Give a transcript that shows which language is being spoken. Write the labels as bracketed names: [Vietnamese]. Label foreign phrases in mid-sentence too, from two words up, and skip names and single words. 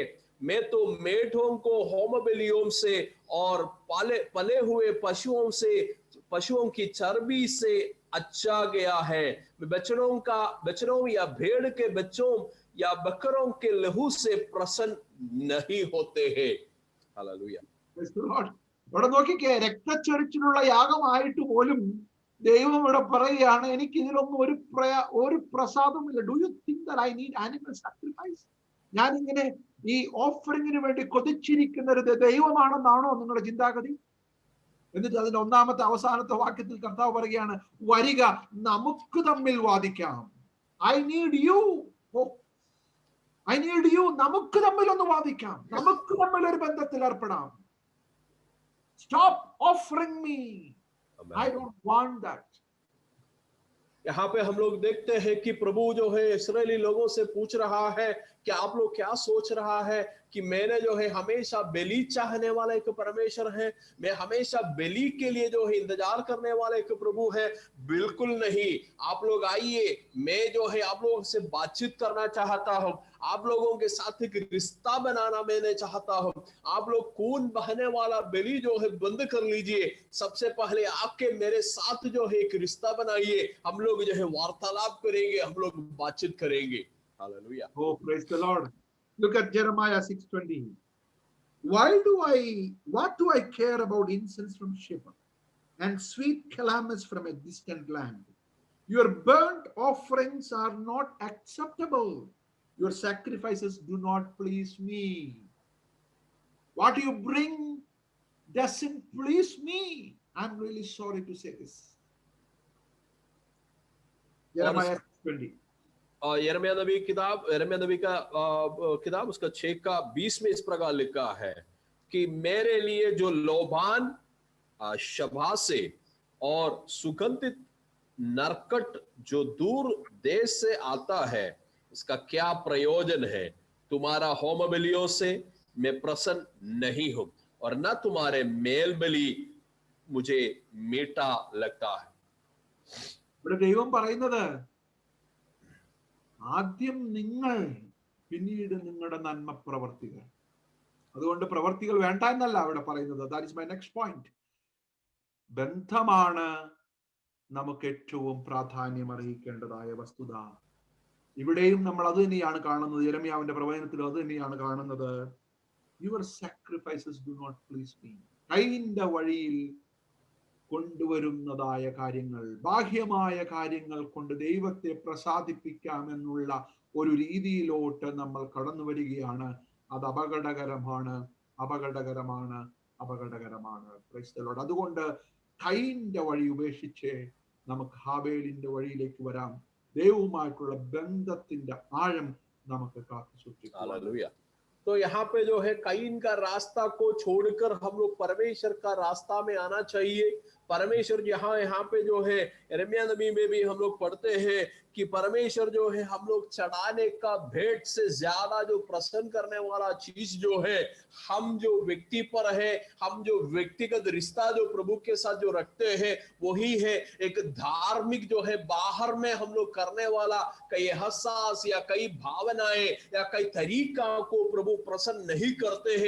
[Hindi] मैं तो मेढ़ों को होम बलियों से और पले हुए पशुओं की चर्बी से अच्छा गया है। बछड़ों या भेड़ के बच्चों या बकरों के लहू से प्रसन्न नहीं होते हैं। हालेलुया। [English] Praise the Lord. [Malayalam] ഇവിടെ നോക്കിക്കേ, രക്തച്ചൊരിച്ചിലുള്ള യാഗമായിട്ട് പോലും ദൈവം ഇവിടെ പറയുകയാണ്, എനിക്ക് ഇതിലൊന്നും ഒരു പ്രസാദമില്ല. [English] Do you think that I need animal sacrifice? [Malayalam] ഞാൻ ഇങ്ങനെ ഈ ഓഫറിങ്ങിന് വേണ്ടി കൊതിച്ചിരിക്കുന്ന ഒരു ദൈവമാണെന്നാണോ നിങ്ങളുടെ ചിന്താഗതി? എന്നിട്ട് അതിന്റെ അവസാനത്തെ വാക്യത്തിൽ കർത്താവ് പറയുകയാണ്, വരിക നമുക്ക് തമ്മിൽ വാദിക്കാം. [English] I need you, [Malayalam] നമുക്ക് തമ്മിൽ ഒന്ന് വാദിക്കാം, നമുക്ക് തമ്മിൽ ഒരു ബന്ധത്തിൽ ഏർപ്പെടാം. [English] Stop offering me, I don't want that. [Hindi] यहाँ पे हम लोग देखते हैं कि प्रभु जो है इस्राएली लोगों से पूछ रहा है कि आप लोग क्या सोच रहा है कि मैंने जो है हमेशा बलि चाहने वाला एक परमेश्वर है, मैं हमेशा बलि के लिए जो है इंतजार करने वाला एक प्रभु है? बिल्कुल नहीं। आप लोग आइए, मैं जो है आप लोगों से बातचीत करना चाहता हूं, आप लोगों के साथ एक रिश्ता बनाना मैंने चाहता हूं। आप लोग खून बहने वाला बलि जो है बंद कर लीजिए, सबसे पहले आके मेरे साथ जो है एक रिश्ता बनाइए, हम लोग जो है वार्तालाप करेंगे, हम लोग बातचीत करेंगे। हालेलुया। [English] Oh, praise the Lord. Look at Jeremiah 6:20. What do I care about incense from Sheba and sweet calamus from a distant land? Your burnt offerings are not acceptable. Your sacrifices do not please me. What you bring doesn't please me. I'm really sorry to say this. Jeremiah 6:20. [Hindi] और यिर्मयाह नबी का किताब उसका 6:20 में इस प्रकार लिखा है कि मेरे लिए जो लोबान शबा से और सुगंधित नरकट जो दूर देश से आता है, इसका क्या प्रयोजन है? तुम्हारा होम बलियों से मैं प्रसन्न नहीं हूं और न तुम्हारे मेल बलि मुझे मीठा लगता है। [Malayalam] ഇവിടെ ദൈവം പറയുന്നത്, ആദ്യം നിങ്ങൾ, പിന്നീട് നിങ്ങളുടെ നന്മ പ്രവർത്തികൾ. അതുകൊണ്ട് പ്രവർത്തികൾ വേണ്ട എന്നല്ല അവിടെ പറയുന്നത്. [English] That is my next point. [Malayalam] ബന്ധമാണ് നമുക്ക് ഏറ്റവും പ്രാധാന്യം അർഹിക്കേണ്ടതായ വസ്തുത. ഇവിടെയും നമ്മൾ അത് തന്നെയാണ് കാണുന്നത്. യിരെമ്യാവിന്റെ പ്രവചനത്തിലും അത് തന്നെയാണ് കാണുന്നത്. [English] Your sacrifices do not please me. [Malayalam] കൈന്റെ വഴിയിൽ കൊണ്ടുവരുന്നതായ കാര്യങ്ങൾ, ബാഹ്യമായ കാര്യങ്ങൾ കൊണ്ട് ദൈവത്തെ പ്രസാദിപ്പിക്കാമെന്നുള്ള ഒരു രീതിയിലോട്ട് നമ്മൾ കടന്നു വരികയാണ്. അത് അപകടകരമാണ്. [English] Praise the Lord. [Malayalam] അതുകൊണ്ട് കൈന്റെ വഴി ഉപേക്ഷിച്ച് നമുക്ക് ഹാബേലിന്റെ വഴിയിലേക്ക് വരാം. ദൈവവുമായിട്ടുള്ള ബന്ധത്തിന്റെ ആഴം നമുക്ക് കാത്തു സൂക്ഷിക്കാം. [Hindi] तो यहाँ पे जो है कईन का रास्ता को छोड़कर हम लोग परमेश्वर का रास्ता में आना चाहिए। परमेश्वर यहाँ पे जो है यिर्मयाह नबी में भी हम लोग पढ़ते हैं कि परमेश्वर जो है हम लोग चढ़ाने का भेंट से ज्यादा जो प्रसन्न करने वाला चीज जो है, हम जो व्यक्ति पर है, हम जो व्यक्तिगत रिश्ता जो प्रभु के साथ जो रखते हैं, वही है एक धार्मिक जो है बाहर में हम लोग करने वाला कई एहसास या कई भावनाएं या कई तरीका को प्रभु प्रसन्न नहीं करते हैं।